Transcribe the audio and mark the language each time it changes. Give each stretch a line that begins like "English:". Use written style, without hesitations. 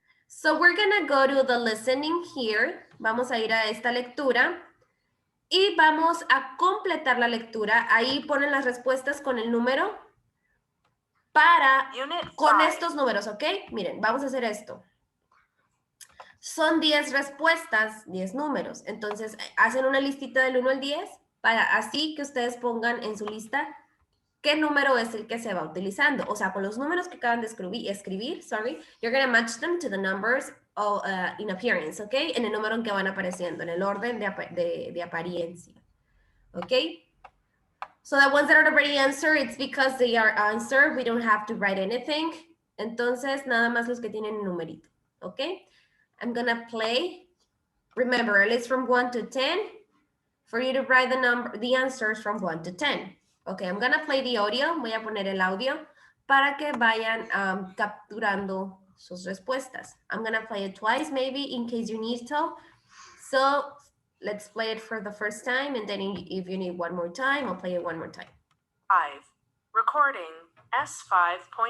English: So we're gonna go to the listening here.
Spanish: Vamos a ir a esta lectura y vamos a completar la lectura. Ahí ponen las respuestas con el número para
English: Unit
Spanish: con 5. estos números, ¿ok? Miren, vamos a hacer esto. Son 10 respuestas, 10 números. Entonces, hacen una listita del 1 al 10 para así que ustedes pongan en su lista qué número es el que se va utilizando. O sea, con los números que acaban de escribir,
English: you're going to match them to the numbers in appearance, ¿ok?
Spanish: En el número en que van apareciendo, en el orden de apariencia, ¿ok?
English: So the ones that are already answered, it's because they are answered. We don't have to write anything.
Spanish: Entonces, nada más los que tienen un numerito, ¿ok?
English: I'm going to play. Remember, a list from 1 to 10 for you to write the answers from 1 to 10. Okay, I'm going to play the audio.
Spanish: Voy a poner el audio para que vayan capturando sus respuestas.
English: I'm going to play it twice, maybe, in case you need to. So let's play it for the first time, and then if you need one more time, I'll play it one more time. 5. Recording S5.5.